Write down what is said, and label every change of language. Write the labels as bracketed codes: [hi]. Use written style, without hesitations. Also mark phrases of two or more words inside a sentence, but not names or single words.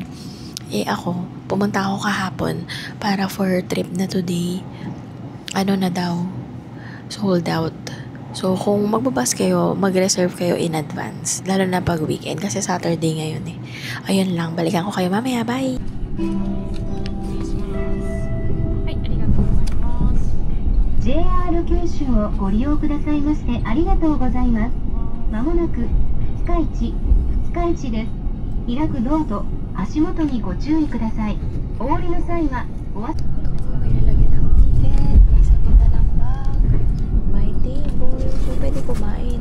[tl] Ako pumunta ako kahapon para [en] for trip [tl] na today, na daw, [en] sold out. [tl] So kung magbabas kayo, mag-reserve kayo [en] in advance, [tl] lalo na pag weekend kasi Saturday ngayon Ayun lang, balikan ko kayo mamaya. Bye. [ja] JR 九州をご利用くださいましてありがとうございます。まもなく二日市です。開くドアと足元にご注意ください。お降りの際はお忘れ [tl] may lalagyan ng ticket, may sakitan ng bag, may table, so pwede kumain.